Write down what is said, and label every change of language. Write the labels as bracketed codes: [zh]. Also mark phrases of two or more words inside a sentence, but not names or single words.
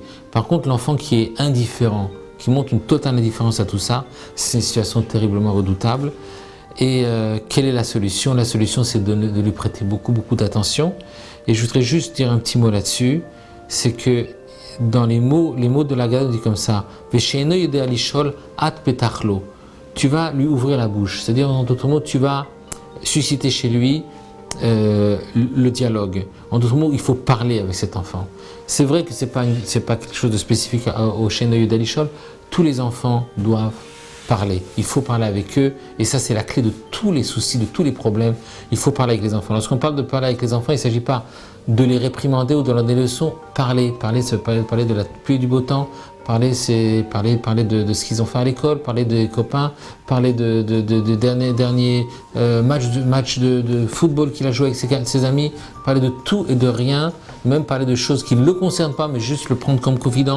[fr] Par contre, l'enfant qui est indifférent, qui montre une totale indifférence à tout ça, c'est une situation terriblement redoutable. Et quelle est la solution? La solution, c'est de lui prêter beaucoup d'attention. Et je voudrais juste dire un petit mot là-dessus, c'est que dans les mots de la Gada, on dit comme ça, [he] ושאינו יודע לשאול את פתח לו. [fr] Tu vas lui ouvrir la bouche, c'est-à-dire en d'autres mots, tu vas susciter chez lui le dialogue. En d'autres mots, il faut parler avec cet enfant. C'est vrai que c'est pas quelque chose de spécifique au [he] שאינו יודע לשאול. [fr] Tous les enfants doivent parler. Il faut parler avec eux, et ça c'est la clé de tous les soucis, de tous les problèmes. Il faut parler avec les enfants. Lorsqu'on parle de parler avec les enfants, il ne s'agit pas de les réprimander ou de leur donner des leçons. Parler de la pluie et du beau temps, parler de ce qu'ils ont fait à l'école, parler des copains, parler de dernier match de football qu'il a joué avec ses amis, parler de tout et de rien, même parler de choses qui ne le concernent pas, mais juste le prendre comme confident.